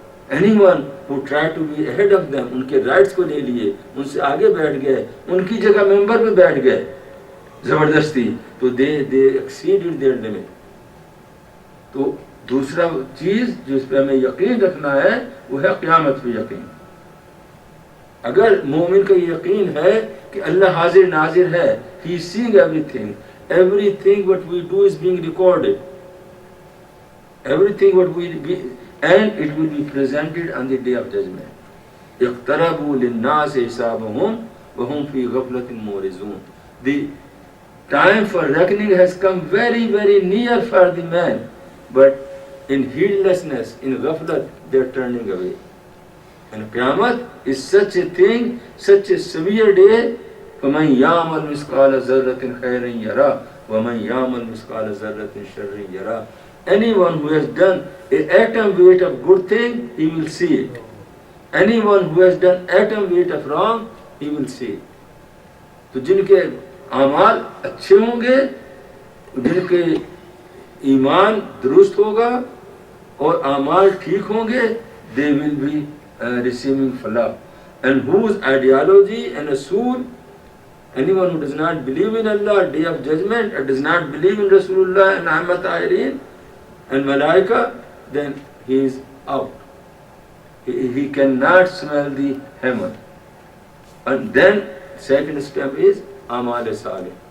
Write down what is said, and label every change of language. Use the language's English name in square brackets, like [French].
[English] anyone who try to be ahead of them, [Urdu] ان کے rights کو لے لیے, ان سے آگے بیٹھ گئے, ان کی جگہ ممبر پہ بیٹھ گئے زبردستی, تو [English] they exceeded their limit. [Urdu] تو دوسرا چیز جس پہ ہمیں یقین رکھنا ہے وہ ہے قیامت پہ یقین. اگر مومن کا یقین ہے کہ اللہ حاضر ناظر ہے, [English] he is seeing everything, everything what we do is being recorded, everything what we be, and it will be presented on the day of judgment. [Arabic] اقتربوا للناس حسابهم وهم في غفلة معرضون. [English] The time for reckoning has come very very near for the man, but in heedlessness, in ghaflat, they are turning away. And Qiyamah is such a thing, such a severe day. [Arabic] فَمَنْ يَعْمَلْ مِثْقَالَ ذَرَّةٍ خَيْرًا يَرَهُ وَمَنْ يَعْمَلْ مِثْقَالَ ذَرَّةٍ شَرًّا يَرَهُ. [English] Anyone who has done an atom weight of good thing, he will see it. Anyone who has done atom weight of wrong, he will see it. [Urdu] تو جن کے اعمال اچھے ہوں گے, جن کے ایمان درست ہوگا اور اعمال ٹھیک ہوں گے, [English] they will be receiving falah. And whose ideology and usul, anyone who does not believe in Allah, day of judgment, or does not believe in Rasulullah and Ahmad Tahirin and Malaika, then he is out. He cannot smell the heaven. And then second step is amal salih.